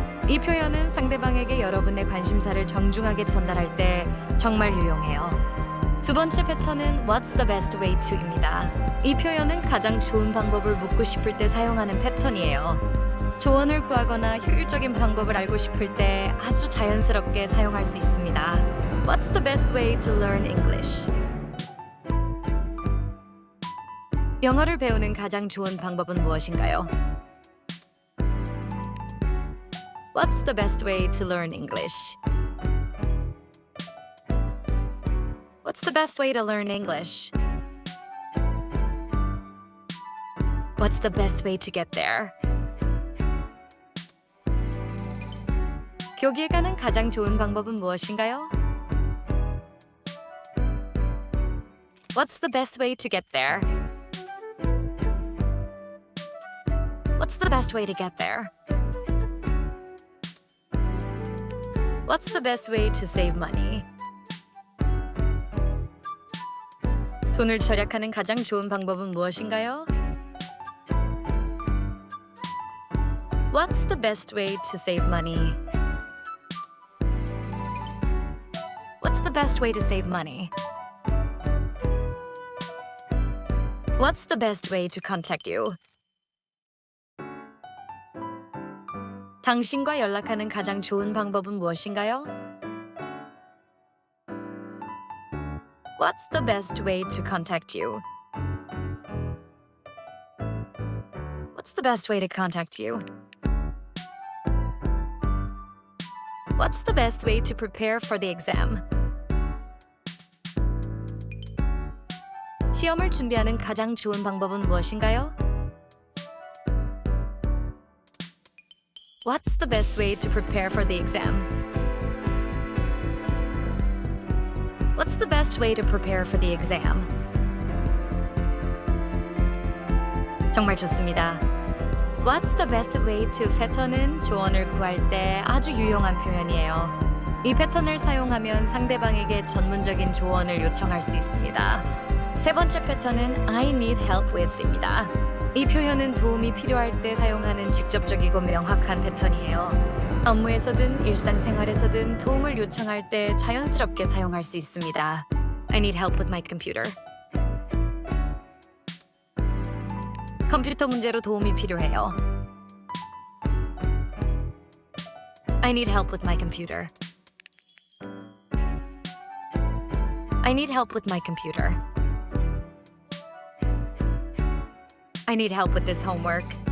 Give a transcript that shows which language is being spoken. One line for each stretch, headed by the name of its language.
Korean: 이 표현은 상대방에게 여러분의 관심사를 정중하게 전달할 때 정말 유용해요. 두 번째 패턴은
English: What's the best way to
Korean: 입니다. 이 표현은 가장 좋은 방법을 묻고 싶을 때 사용하는 패턴이에요. 조언을 구하거나 효율적인 방법을 알고 싶을 때 아주 자연스럽게 사용할 수 있습니다.
English: What's the best way to learn English?
Korean: 영어를 배우는 가장 좋은 방법은 무엇인가요?
English: What's the best way to learn English? What's the best way to learn English? What's the best way to get there?
Korean: 교기에 가는 가장 좋은 방법은 무엇인가요?
English: What's the best way to get there? What's the best way to get there? What's the best way to save money?
Korean: 돈을 절약하는 가장 좋은 방법은 무엇인가요?
English: What's the best way to save money? What's the best way to save money? What's the best way to contact you?
Korean: 당신과 연락하는 가장 좋은 방법은 무엇인가요?
English: What's the best way to contact you? What's the best way to contact you? What's the best way to prepare for the exam?
Korean: 시험을 준비하는 가장 좋은 방법은 무엇인가요?
English: What's the best way to prepare for the exam? What's the best way to prepare for the exam?
Korean: 정말 좋습니다.
English: What's the best way to
Korean: 패턴은 조언을 구할 때 아주 유용한 표현이에요. 이 패턴을 사용하면 상대방에게 전문적인 조언을 요청할 수 있습니다. 세 번째 패턴은
English: I need help with
Korean: 입니다. 이 표현은 도움이 필요할 때 사용하는 직접적이고 명확한 패턴이에요. 업무에서든 일상생활에서든 도움을 요청할 때 자연스럽게 사용할 수 있습니다.
English: I need help with my computer.
Korean: 컴퓨터 문제로 도움이 필요해요.
English: I need help with my computer. I need help with my computer. I need help with this homework.